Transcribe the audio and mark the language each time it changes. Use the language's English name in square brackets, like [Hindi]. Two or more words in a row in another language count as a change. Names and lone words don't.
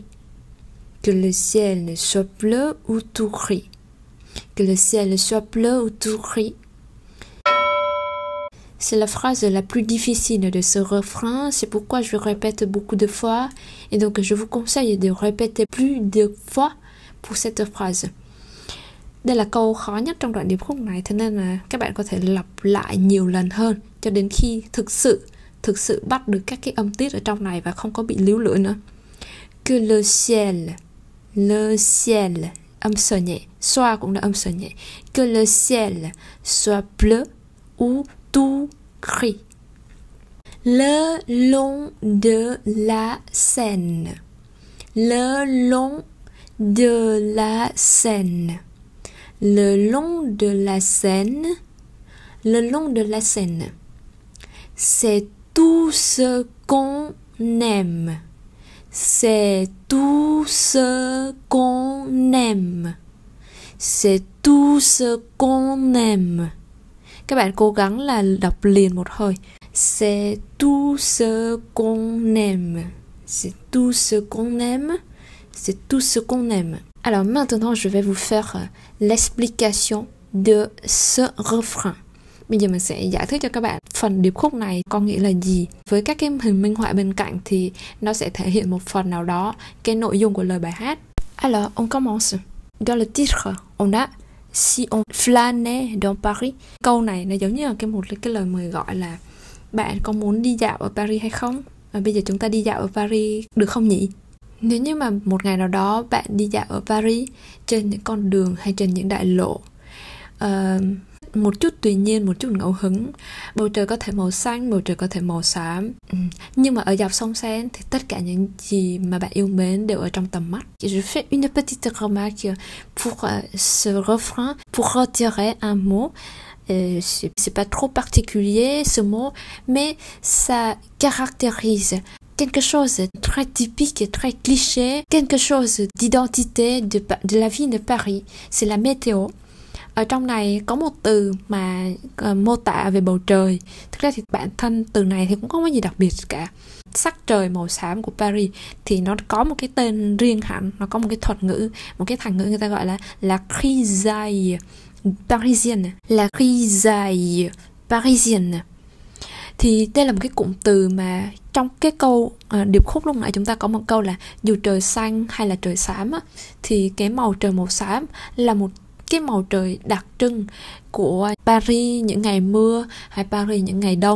[French] Que le ciel soit bleu ou tout gris. Que le ciel soit bleu ou tout gris. C'est la phrase la plus difficile de ce refrain, c'est pourquoi je répète beaucoup de fois et donc je vous conseille de répéter plus de fois pour cette phrase. [Vietnamese] Đây là câu khó nhất trong đoạn điệp khúc này, thế nên là các bạn có thể lặp lại nhiều lần hơn cho đến khi thực sự bắt được các cái âm tiết ở trong này và không có bị líu lưỡi nữa. [French] Que le ciel, [Vietnamese] âm sờ nhẹ, xoa cũng là âm sờ nhẹ. [French] Que le ciel soit bleu ou tout gris. Le long de la Seine, le long de la Seine, le long de la Seine, le long de la Seine. C'est tout ce qu'on aime. C'est tout ce qu'on aime. C'est tout ce qu'on aime. [Vietnamese] Các bạn cố gắng là đọc liền một hơi. [French] C'est tout ce qu'on aime. C'est tout ce qu'on aime. C'est tout ce qu'on aime. Alors maintenant, je vais vous faire l'explication de ce refrain. [Vietnamese] Bây giờ mình sẽ giải thích cho các bạn phần điệp khúc này có nghĩa là gì. Với các cái hình minh họa bên cạnh thì nó sẽ thể hiện một phần nào đó cái nội dung của lời bài hát. [French] Alors, on commence. Dans le titre, on a si on flânait dans Paris. [Vietnamese] Câu này nó giống như là một cái lời mời gọi là bạn có muốn đi dạo ở Paris hay không? Và bây giờ chúng ta đi dạo ở Paris được không nhỉ? Nếu như mà một ngày nào đó bạn đi dạo ở Paris trên những con đường hay trên những đại lộ, một chút tùy nhiên, một chút ngẫu hứng, bầu trời có thể màu xanh, bầu trời có thể màu xám, nhưng mà ở dọc sông Seine thì tất cả những gì mà bạn yêu mến đều ở trong tầm mắt. [French] Je fais une petite remarque pour ce refrain pour retirer un mot. c'est pas trop particulier ce mot, mais ça caractérise quelque chose de très typique et très cliché, quelque chose d'identité de la ville de Paris, c'est la météo. [Vietnamese] Ở trong này có một từ mà mô tả về bầu trời. Thực ra thì bản thân từ này thì cũng không có gì đặc biệt cả. Sắc trời màu xám của Paris thì nó có một cái tên riêng hẳn, nó có một cái thuật ngữ, một cái thành ngữ người ta gọi là [French] la grisaille parisienne, la grisaille parisienne. [Vietnamese] Thì đây là một cái cụm từ mà trong cái câu điệp khúc lúc nãy chúng ta có một câu là dù trời xanh hay là trời xám á, thì cái màu trời màu xám là một cái màu trời đặc trưng của Paris những ngày mưa hay Paris những ngày đông.